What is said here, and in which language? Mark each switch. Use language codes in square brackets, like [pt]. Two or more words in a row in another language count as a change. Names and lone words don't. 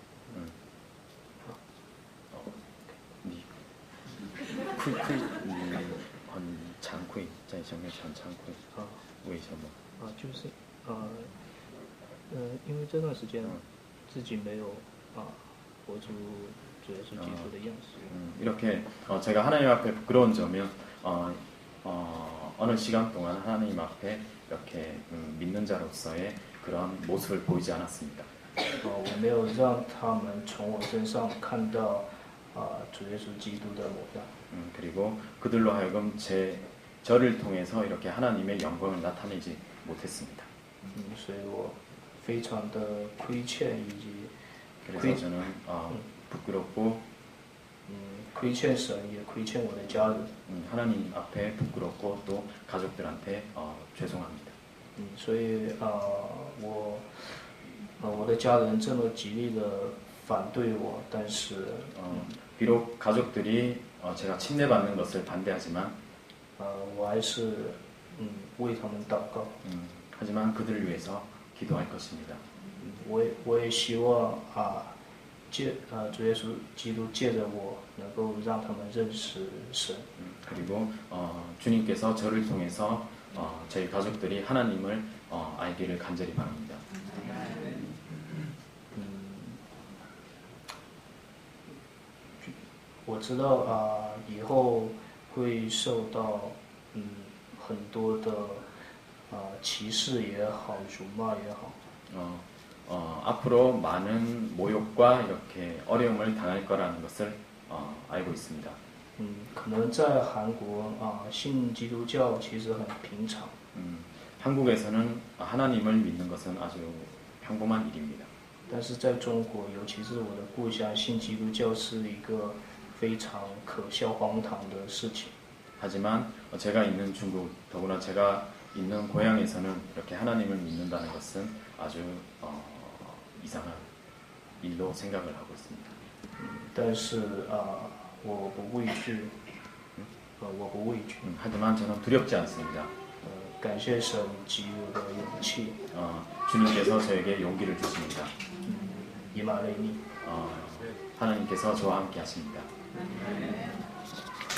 [zh] 你很惭愧，在上面很惭愧。为什么？就是因为这段时间自己没有活出主耶稣基督的样式。 [ko] 이렇게 제가 하나님 앞에 부끄러운 점은 어느 시간 동안 하나님 앞에 이렇게 믿는 자로서의 그런 모습을 보이지 않았습니다. [zh] 我没有让他们从我身上看到主耶稣基督的模样。 [ko] 그리고 그들로 하여금 저를 통해서 이렇게 하나님의 영광을 나타내지 못했습니다. [zh] 所以我非常的亏欠，以及 [ko] 그래서 저는 부끄럽고 [zh] 亏欠神，也亏欠我的家人。 [ko] 하나님 앞에 부끄럽고 또 가족들한테 죄송합니다. [zh] 所以我的家人这么极力的反对我，但是 [ko] 비록 가족들이 제가 침례받는 것을 반대하지만 [zh] 我还是为他们祷告。 [ko] 하지만 그들을 위해서 기도할 것입니다. [zh] 我也希望主耶稣基督借着我能够让他们认识神。 [ko] 그리고 주님께서 저를 통해서 저희 가족들이 하나님을 알기를 간절히 바랍니다. [zh] 我知道以后会受到很多的歧视也好，辱骂也好。 [ko] 앞으로 많은 모욕과 이렇게 어려움을 당할 거라는 것을 알고 있습니다. [zh] 可能在韩国信基督教其实很平常。 [ko] 한국에서는 하나님을 믿는 것은 아주 평범한 일입니다. [zh] 但是在中国，尤其是我的故乡，信基督教是一个非常可笑、荒唐的事情。 [ko] 하지만 제가 있는 중국, 더구나 제가 있는 고향에서는 이렇게 하나님을 믿는다는 것은 아주 이상한 일로 생각을 하고 있습니다. [zh] 但是我不畏惧，我不畏惧。 [ko] 하지만 저는 두렵지 않습니다. [zh] 感谢神给我的勇气。 [ko] 주님께서 저에게 용기를 주십니다. [zh] 以马内利。 [ko] 하나님께서 저와 함께 하십니다.